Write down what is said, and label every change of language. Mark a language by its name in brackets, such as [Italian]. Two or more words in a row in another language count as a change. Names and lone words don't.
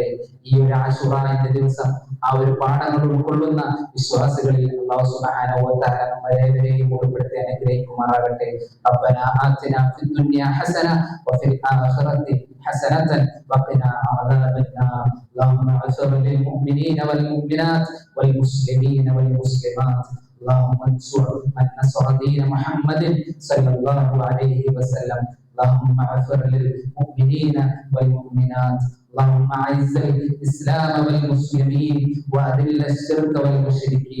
[Malayalam] ഈ ഒരു ആശുറാന്റെ ദിവസം ആ ഒരു പാഠങ്ങൾ ഉൾക്കൊള്ളുന്ന വിശ്വാസികളിൽ അല്ലാഹു [Arabic] سبحانه وتعالى [Malayalam] നമ്മളേവരെയും ഉൾപ്പെടുത്തി അനുഗ്രഹിക്കുമാറാകട്ടെ. [Arabic] ربنا آتنا في الدنيا حسنة وفي الآخرة حسنة وقنا عذاب النار. اللهم اغفر للمؤمنين والمؤمنات والمسلمين والمسلمات. اللهم انصر من نصر دين محمد صلى الله عليه وسلم. اللهم اغفر للمؤمنين والمؤمنات. اللهم اعز الاسلام والمسلمين واذل الشرك والمشركين.